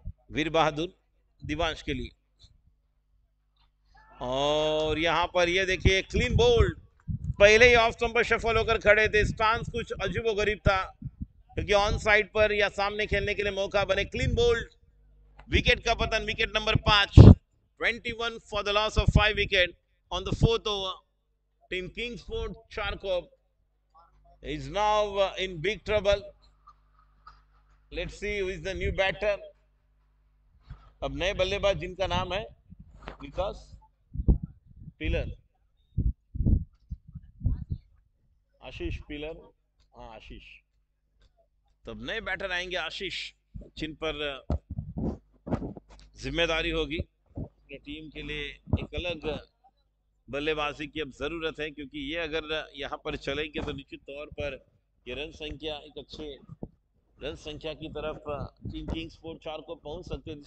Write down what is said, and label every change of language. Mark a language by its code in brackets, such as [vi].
[hi] वीर बहादुर देवांश के लिए, और यहां पर ये देखिए क्लीन बोल्ड। पहले ही ऑफ स्टंप पर शफल होकर खड़े थे, स्टांस कुछ अजीबोगरीब था क्योंकि ऑन साइड पर या सामने खेलने के लिए मौका बने। क्लीन बोल्ड, विकेट का पतन, wicket number 5। [en] 21 for the loss of 5 wicket on the 4th over. Team Kingsport Charkop is now in big trouble. Let's see who is the new batter. [hi] अब नए बल्लेबाज जिनका नाम है विकास पिलर, आशीष पिलर, हाँ आशीष। तब नए बैटर आएंगे आशीष, जिन पर जिम्मेदारी होगी अपनी टीम के लिए एक अलग बल्लेबाजी की अब जरूरत है, क्योंकि ये अगर यहाँ पर चलेंगे तो निश्चित तौर पर ये रन संख्या एक अच्छे रन संख्या की तरफ टीम किंग्स स्पोर्ट 4 को पहुंच सकते हैं।